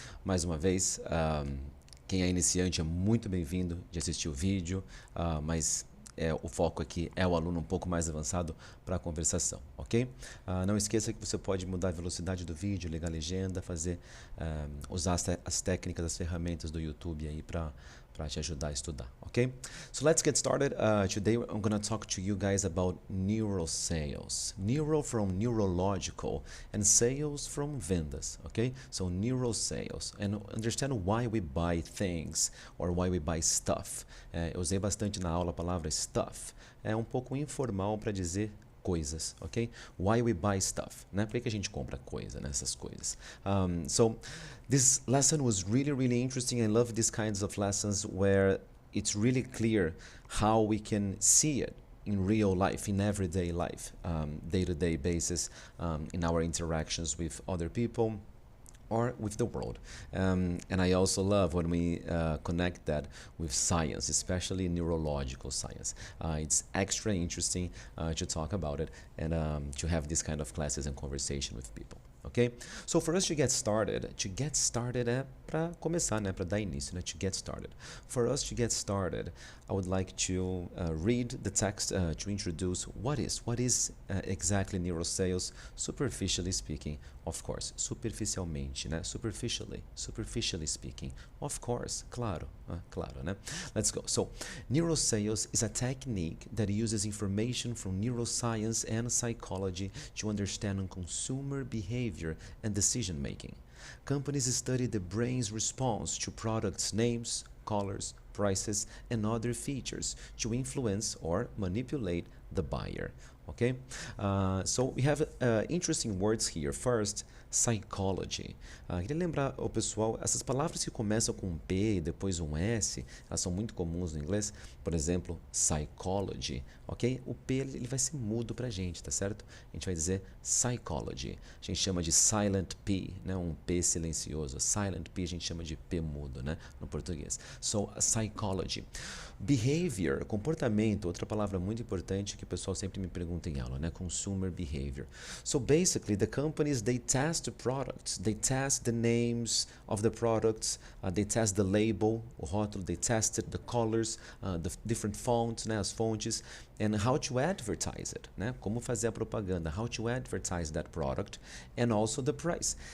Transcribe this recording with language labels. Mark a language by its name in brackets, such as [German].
[Portuguese] Mais uma vez, quem é iniciante é muito bem-vindo de assistir o vídeo, mas o foco aqui é o aluno um pouco mais avançado para a conversação, ok? Não esqueça que você pode mudar a velocidade do vídeo, ligar a legenda, usar as técnicas, as ferramentas do YouTube aí para te ajudar a estudar, okay? [English] So let's get started. Today I'm going to talk to you guys about neurosales. Neuro from neurological and sales from vendas, okay? So neurosales, and understand why we buy things or why we buy stuff. [Portuguese] Eu usei bastante na aula a palavra stuff. É um pouco informal para dizer coisas, ok? [English] Why we buy stuff, [Portuguese] né? Por que a gente compra coisa, né? Essas coisas. [English] So this lesson was really interesting. I love these kinds of lessons where it's really clear how we can see it in real life, in everyday life, day-to-day basis, in our interactions with other people or with the world. And I also love when we connect that with science, especially neurological science. It's extra interesting to talk about it and to have this kind of classes and conversation with people. Okay? So for us to get started [Portuguese] é para começar, né? Para dar início, né? [English] To get started. For us to get started, I would like to read the text to introduce what is exactly neurosales, superficially speaking, of course. [Portuguese] Superficialmente, né? [English] Superficially speaking, of course. [Portuguese] Claro, claro, né? [English] Let's go. So, neurosales is a technique that uses information from neuroscience and psychology to understand consumer behavior and decision making. Companies study the brain's response to products' names, colors, prices, and other features to influence or manipulate the buyer. Okay? So we have interesting words here. First, psychology. [Portuguese] Queria lembrar ao pessoal, essas palavras que começam com um P e depois um S, elas são muito comuns no inglês. Por exemplo, psychology, ok? O P ele vai ser mudo pra gente, tá certo? A gente vai dizer psychology. A gente chama de silent P, né? Um P silencioso. Silent P a gente chama de P mudo, né? No português. [English] So, psychology. [Portuguese] Behavior, comportamento, outra palavra muito importante que o pessoal sempre me pergunta em aula, né? [English] Consumer behavior. So basically, the companies, they test the products, they test the names of the products, they test the label, o rótulo, they tested the colors, the different fonts, né? [Portuguese] As fontes, [English] and how to advertise it, né? [Portuguese] Como fazer a propaganda, [English] how to advertise that product, and also the price.